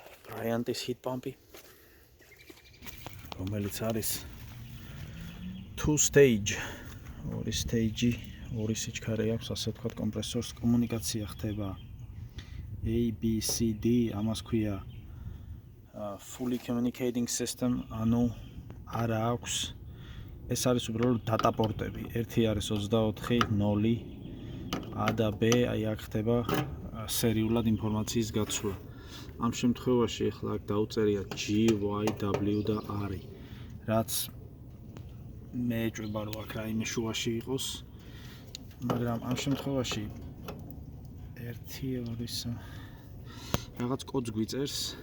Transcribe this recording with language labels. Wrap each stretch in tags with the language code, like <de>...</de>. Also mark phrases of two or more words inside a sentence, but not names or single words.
<ka>Bryant-ის</ka> <en>heat pump-</en> <ka>ი, რომელიც არის</ka> <en>two stage,</en> <ka>ორი stage, ორი სიჩქარე აქვს, ასე ვთქვათ, კომპრესორს კომუნიკაცია ხდება A, B, C, D, ამას ქვია</ka> <en>fully communicating system,</en> <ka>ანუ არა აქვს, ეს არის უბრალოდ</ka> <en>data port-</en> <ka>ები, ერთი არის 24, 0, A და B, აი აქ ხდება სერიულად ინფორმაციის გაცვლა. ამ შემთხვევაში ახლა აქ დაუწერია G, Y, W და R, რაც მე ეჭვება რომ აქ რაიმე შუაში იყოს, მაგრამ ამ შემთხვევაში 1, 2, 3 რაღაც კოდს გვიწერს.</ka>